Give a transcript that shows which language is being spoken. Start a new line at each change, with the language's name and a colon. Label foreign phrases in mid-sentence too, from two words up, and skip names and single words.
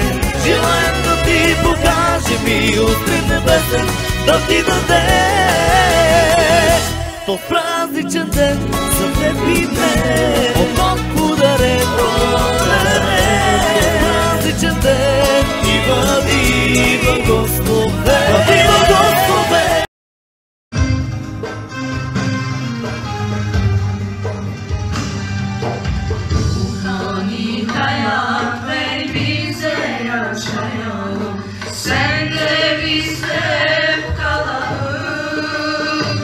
Bulgarian: Желаем да ти покаже милост, мир небесен да ти даде. Тот празничен ден за теб и мен, от Бог подарен, празничен ден ти бъди благословен. Бъди благословен.
Turkish: Hayat ver bize yaşayalım, sen de bizde kalalım.